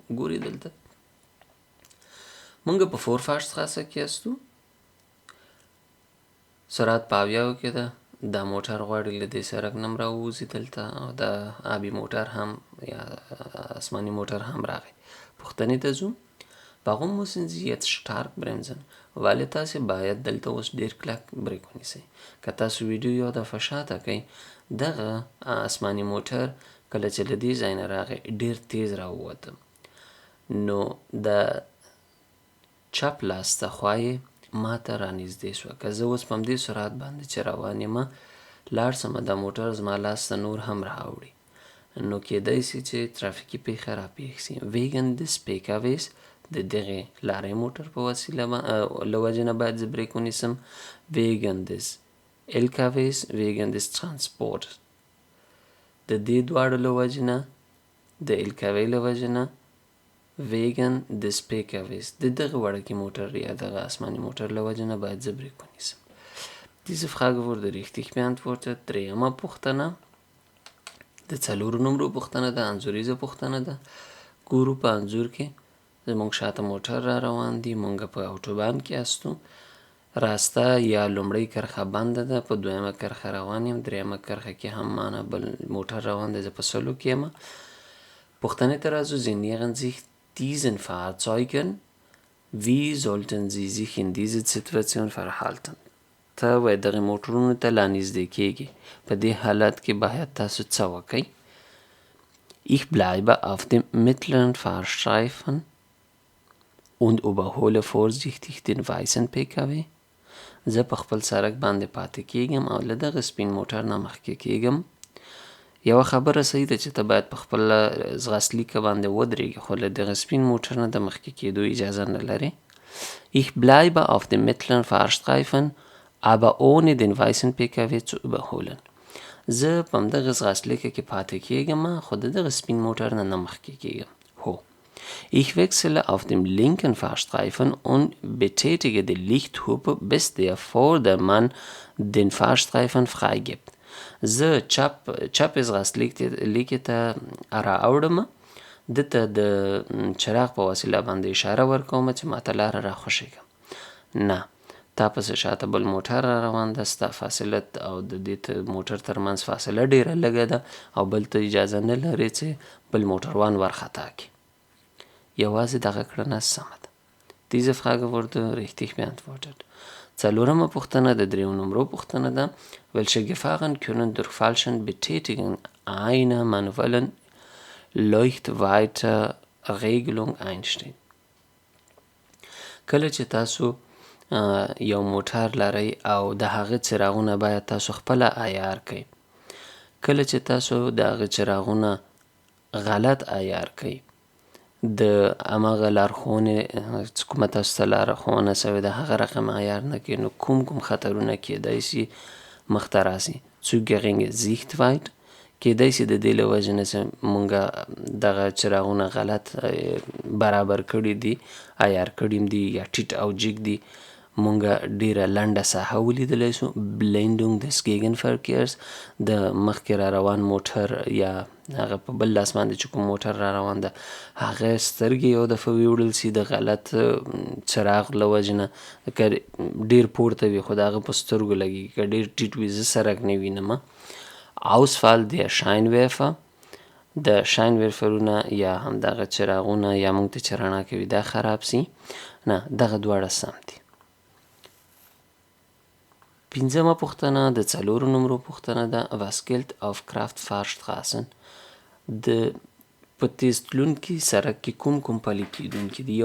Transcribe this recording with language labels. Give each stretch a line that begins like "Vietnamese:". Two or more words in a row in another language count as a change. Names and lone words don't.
Pashto: ګورئ دلته موږ په فورفاشتراسه کې یاستو، سرعت په اویاوو کې ده. دا موټر غواړي له دې سړک نه راووځي دلته، او دا آبي موټر هم یا آسماني موټر هم راغی. پوښتنې ته ځو.
German: Warum müssen Sie jetzt stark bremsen?
Pashto: ولې تاسې باید دلته اوس ډېر کلک بریک ونیسئ. که تاسو ویډیو یا دفعه شاته کوئ، دغه آسماني موټر کله چې له دې ځای نه راغی ډېر تیز راووته، نو د چپ لاس ته خوا یې ما ته رانږدې شوه. که زه اوس په همدې سرعت باندې چې روان یمه لاړ سمه، دا موټر زما لاس ته نور هم راوړي، نو کیدای سي چې ترافیکي پیښه راپېښ سي.
German: wegen des PKWs
Pashto: د دغې لارۍ موټر په وسیله له وجې نه باید زه بریک ونیسم.
German: wegen des LKWs wegen des Transport
Pashto: د دې دواړو له وجې نه، د LKW له وجې نه،
German: wegen des PKWs
Pashto: د دغه وړکي موټر یا دغه آسماني موټر له وجې نه باید زه بریک ونیسم.
German: Diese Frage wurde richtig beantwortet.
Pashto: درېیمه پوښتنه د 4 نمرو پوښتنه ده، انځوریزه پوښتنه ده. ګورو په انځور کې زموږ شاته موټر را روان دي، موږ په اوټوبان کې استو. راسته یا لومړۍ کرښه بنده ده، په دویمه کرښه روان یم، درېیمه کرښه کې هم مانه بل موټر روان دی، زه په سلو کې یم. پوښتنې ته راځو.
German: Sie nähern sich diesen Fahrzeugen. Wie sollten Sie sich in dieser Situation verhalten?
Pashto: ته وایي دغې موټرونو ته لا نږدې کېږي، په دې حالت کې باید تاسو څه وکئ؟
German: Ich bleibe auf dem mittleren Fahrstreifen und überhole vorsichtig den weißen PKW.
Pashto: زه په خپل سړک باندې پاتې کېږم او له دغه سپین موټر نه مخکې کېږم. یوه خبره صحیح ده چې ته باید په خپل ځغاستلیکه باندې ودرېږي، خو له دغه سپین موټر نه د مخکې کېدو اجازه نه لرې.
German: Ich bleibe auf dem mittleren Fahrstreifen aber ohne den weißen PKW zu überholen.
Pashto: زه په همدغه ځغاستلیکه کې پاتې کېږم، خو د دغه سپین موټر نه مخکې کېږم. هو.
German: Ich wechsle auf dem linken Fahrstreifen und betätige die Lichthupe, bis der Vordermann den Fahrstreifen freigibt.
Pashto: زه چپ ځغاستلیکې ته را اوړم، دته د چراغ په وسیله باندې اشاره ورکوم چې ماته لاره را خوشي کړم. نه، تا پسې شاته بل موټر را روان ده، ستا فاصله او د دې موټر ترمنځ فاصله ډېره لږه ده او بل ته اجازه نه لرې چې بل موټروان ورخطا کړي. یوازې دغه کړنه سمه ده.
German: Diese Frage wurde richtig beantwortet.
Pashto: 4مه پوښتنه د 3 نمرو پوښتنه ده.
German: Welche Gefahren können durch falschen Betätigen einer manuellen Leuchtweite-Regelung einstehen?
Pashto: کله چې تاسو یو موټر لرئ او د هغه څراغونه باید تاسو خپله عیار کړئ. کله چې تاسو د هغه څراغونه غلط عیار کړئ، د هماغه لارښوونې چې کومه تاسو ته لارښوونه سوې ده هغه رقم عیار نه کړئ، نو کوم خطرونه کیدای شي مخته راسي.
German: Zu geringe Sichtweite
Pashto: کیدای شي د دې له وجې نه چې مونږ دغه څراغونه غلط برابر کړي دي، عیار کړي دي یا ټیټ او جګ دي، مونږ ډیره لنډه ساحه ولیدلی شو.
German: Blendung des Gegenverkehrs
Pashto: د مخکې را روان موټر یا هغه په بل لاس باندې چې کوم موټر را روان ده هغه سترګې یو دفعه ویوړل شي د غلط څراغ له وجې نه، که ډیر پورته وي خو د هغه په سترګو لګېږي، که ډیر ټیټ وي زه سرک نه وینم.
German: Ausfall der Scheinwerfer
Pashto: د شاینورفرونه یا همدغه څراغونه یا موږ ته چې رڼا کوي دا خراب سي. نه، دغه دواړه سم دي. 5مه پوښتنه د 4 نمرو پوښتنه ده.
German: Was gilt auf Kraftfahrstraßen؟
Pashto: د په تیز تلونکي سړک کې کوم پلي کېدونکي دي؟